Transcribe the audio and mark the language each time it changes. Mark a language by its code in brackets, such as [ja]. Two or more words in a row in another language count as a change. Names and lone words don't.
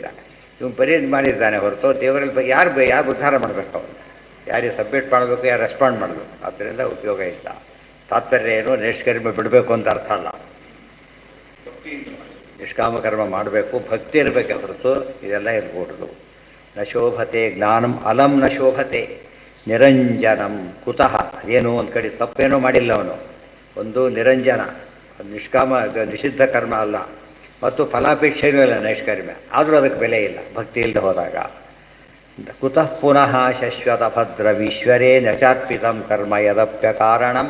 [kn] ಇವನು ಬರೀ ಮಾಡಿದ್ದಾನೆ ಹೊರತು ದೇವರಲ್ಲಿ ಯಾರು ಉದ್ಧಾರ ಮಾಡಬೇಕು, ಅವನು ಯಾರಿಗೆ ಸಬ್ಮಿಟ್ ಮಾಡಬೇಕು, ಯಾರು ರೆಸ್ಪಾಂಡ್ ಮಾಡಬೇಕು, ಆದ್ದರಿಂದ ಉಪಯೋಗ ಇಲ್ಲ. ತಾತ್ಪರ್ಯ ಏನು, ನಿಷ್ಕರ್ಮ ಬಿಡಬೇಕು ಅಂತ ಅರ್ಥ ಅಲ್ಲ. ನಿಷ್ಕಾಮ ಕರ್ಮ ಮಾಡಬೇಕು, ಭಕ್ತಿ ಇರಬೇಕೆ ಹೊರತು ಇದೆಲ್ಲ ಇರ್ಬೋದು. [sa] ನ ಶೋಭತೆ ಜ್ಞಾನಂ ಅಲಂ ನ ಶೋಭತೆ ನಿರಂಜನಂ ಕುತಃ. [kn] ಏನು ಒಂದು ಕಡೆ ತಪ್ಪೇನೂ ಮಾಡಿಲ್ಲ ಅವನು, ಒಂದು ನಿರಂಜನ, ನಿಷ್ಕಾಮ ನಿಷಿದ್ಧ ಕರ್ಮ ಅಲ್ಲ, ಮತ್ತು ಫಲಾಪೇಕ್ಷೆಯೂ ಇಲ್ಲ ನೈಷ್ಕರ್ಮ್ಯ, ಆದರೂ ಅದಕ್ಕೆ ಬೆಲೆ ಇಲ್ಲ ಭಕ್ತಿ ಇಲ್ಲದೆ ಹೋದಾಗ. [sa] ಕುತಃ ಪುನಃ ಶಶ್ವತ ಭದ್ರವೀಶ್ವರೇ ನಚಾರ್ಪಿತಂ ಕರ್ಮ ಯದಪ್ಯ ಕಾರಣಂ.